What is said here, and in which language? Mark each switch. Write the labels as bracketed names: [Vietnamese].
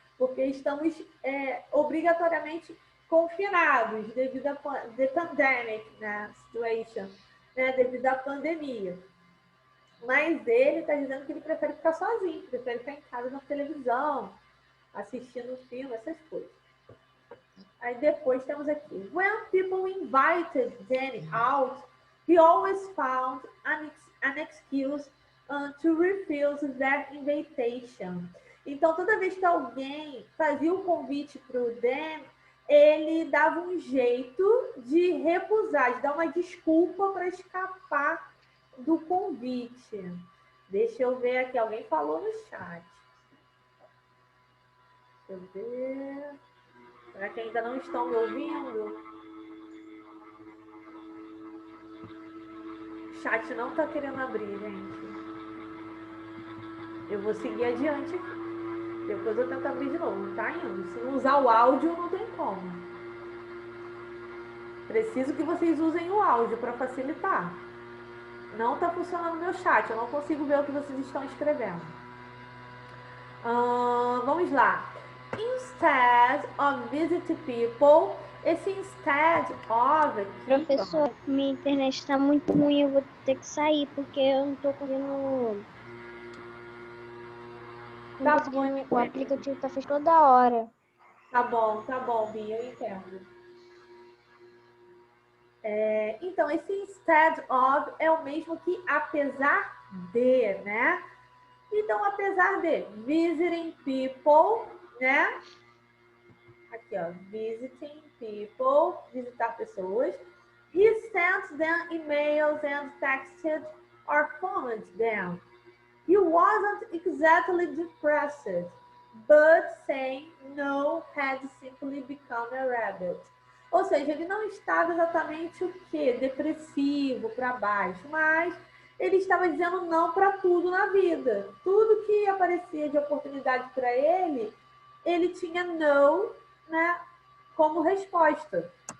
[Portuguese] Porque estamos obrigatoriamente confinados devido à pandemic, né? Situation, né? Devido à pandemia. Mas ele está dizendo que ele prefere ficar sozinho, prefere ficar em casa na televisão, assistindo filme, essas coisas. Aí depois temos aqui. [English] When people invited Danny out, he always found an excuse to refuse their invitation. [Portuguese] Então, toda vez que alguém fazia o convite para o Dan, ele dava um jeito de recusar, de dar uma desculpa para escapar do convite. Deixa eu ver aqui, alguém falou no chat. Deixa eu ver. Será que ainda não estão me ouvindo? O chat não está querendo abrir, gente. Eu vou seguir adiante aqui. Depois eu tento abrir de novo. Não tá indo. Se não usar o áudio, não tem como. Preciso que vocês usem o áudio para facilitar. Não está funcionando o meu chat. Eu não consigo ver o que vocês estão escrevendo. Vamos lá. [English] Instead of visit people, esse instead of aqui, [Portuguese] Professor, minha internet está muito ruim, eu vou ter que sair, porque eu não estou conseguindo. Tá bom, O aplicativo está fechado toda hora. Tá bom, Bia, eu entendo. Então, esse instead of é o mesmo que apesar de, né? Então, apesar de [English] visiting people, [Portuguese] né? Aqui, ó, [English] visiting people, [Portuguese] visitar pessoas. [English] He sent them emails and texted or phoned them. He wasn't exactly depressed, but saying no had simply become a habit. [Portuguese] Ou seja, ele não estava exatamente o quê? Depressivo, para baixo, mas ele estava dizendo não para tudo na vida. Tudo que aparecia de oportunidade para ele, ele tinha não, né, como resposta.